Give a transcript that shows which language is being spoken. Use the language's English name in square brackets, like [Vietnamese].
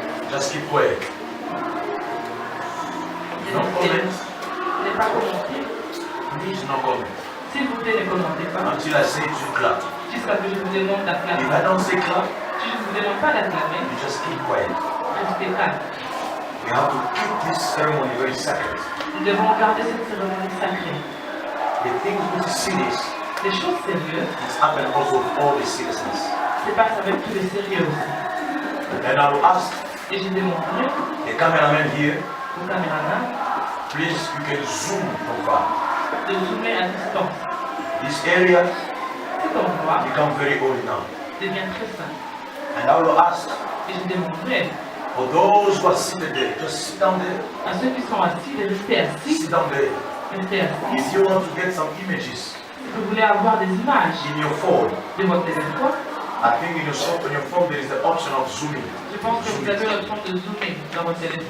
[English] just keep quiet. No comment, [French] Ne pas commenter. [English] please no comment. [French] S'il vous plaît, ne commentez pas. [English] Until I say to clap. [French] Jusqu'à ce que je vous demande [English] If [French] d'acclamer. [English] I don't say clap, [French] Si je ne vous demande pas d'acclamer, [English] you just keep quiet. [French] restez calme. [English] We have to keep this ceremony very sacred. [French] Nous devons garder cette cérémonie sacrée. [English] The things which is serious, [French] des choses sérieuses [English] It's happened also with all the seriousness. [French] se passent avec tous les sérieux aussi. [English] And I will ask [French] Et j'ai demandé [English] the cameraman here, [French] au caméraman [English] please, you can zoom from far. [French] de zoomer à distance. [English] This area [French] Cet endroit [English] become very old now. [French] devient très simple. [English] And I will ask [French] Et j'ai demandé [English] for those who are seated there, just sit down there. [French] à ceux qui sont assis de rester assis. [English] Sit down there. [French] Rester assis. [English] If you want to get some images [French] Si vous voulez avoir des images [English] in your phone, [French] de votre téléphone, [English] I think in your phone there is the option of zooming. [French] je pense que vous avez l'option de zoomer dans votre téléphone.